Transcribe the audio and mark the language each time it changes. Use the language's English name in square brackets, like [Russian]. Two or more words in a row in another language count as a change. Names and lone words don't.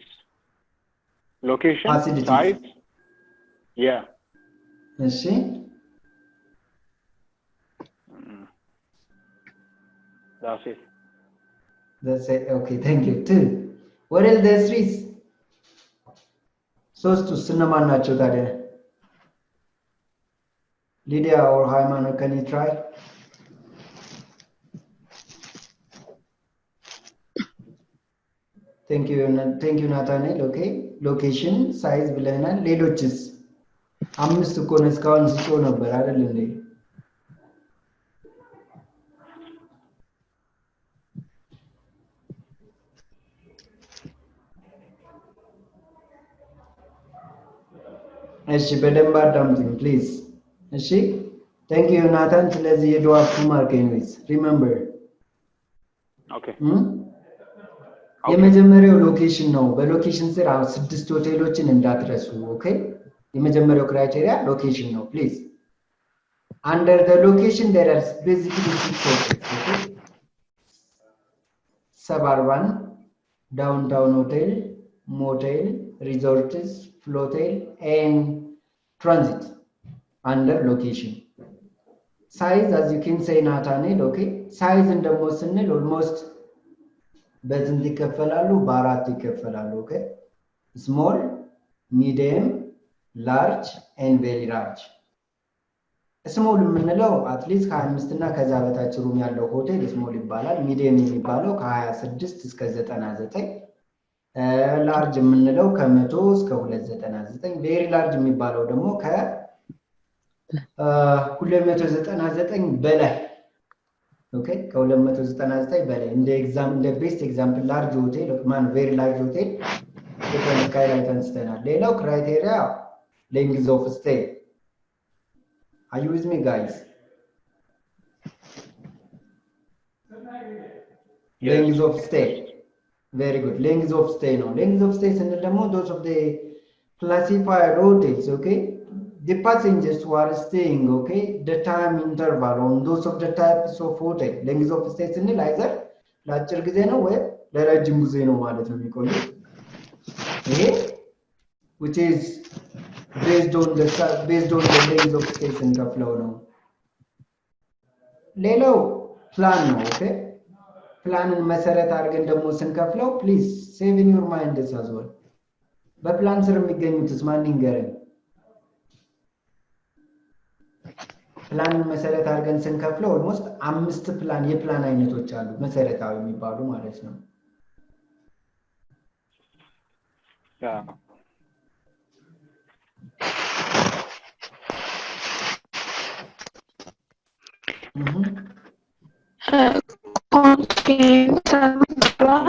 [English] Location. Facilities. Size. Yeah. Is she? That's it. That's it. Okay, thank you. 2. What are the 3s? [Amharic] ሶስቱ ስነማን ናቸው ታዲያ ሊዲያ or ሃይማኖት [English] can you try thank you [Amharic] ናታኔል [English] okay location size [Amharic] ብለናል ሌሎችስ አምስት እኮ ነው እስካሁን ስጮ ነበር አይደል እንዴ እሺ በደንብ አዳምጡኝ ፕሊዝ እሺ [English] thank you [Amharic] ናታን ስለዚህ የድዋፕ ማርክ [English] anyways remember Okay. [Amharic] የመጀመሪያው ሎኬሽን ነው በሎኬሽን ስር አሁን 6 ሆቴሎችን እንዳትረሱ ኦኬ የመጀመሪያው ክራይቴሪያ ሎኬሽን ነው ፕሊዝ [English] under the location there are basically 6 hotels okay suburban downtown hotel motel resorts flotel and transit under location size as you can say Nathaniel okay size [Amharic] and ደግሞ ስንል almost በስንት ይከፈላሉ በአራት ይከፈላሉ [English] okay small medium large and very large small [Amharic] የምንለው [English] at least [Amharic] 25 እና ከዛ በታች ሩም ያለው ሆቴል small ይባላል medium የሚባለው ከ26 እስከ 99 large የምንለው ከ100 እስከ 299 [English] very large [Amharic] የሚባለው ደግሞ ከ [English] 299 በላይ okay [Amharic] ከ299 በላይ እንደ [English] best example large hotel ማን very large hotel economy Skylight [Amharic] አንስተናል ሌላው [English] ክራይቴሪያ length of stay are you with me guys Yes. length of stay very good length of stay no length of stay [Amharic] ስንል ደግሞ [English] those of the classified hotels okay the passengers who are staying okay the time interval on those of the types of hotel length of stay [Amharic] ስንል either ለአጭር ጊዜ ነው ወይ ለረጅም ጊዜ ነው ማለት ነው የሚቆየው ይሄ [English] which is based on the length of stay [Amharic] ስንከፍለው ነው። ሌላው ፕላን ነው። ኦኬ ፕላንን መሰረት አድርገን ደግሞ ስንከፍለው [English] please save in your mind as well [Amharic] በፕላን ስር የሚገኙትስ ማን ይንገረን? ፕላንን መሰረት አድርገን ስንከፍለው ኦልሞስት 5 ፕላን የፕላን አይነቶች አሉ መሰረታዊ የሚባሉ ማለት ነው። [English] Continental plan.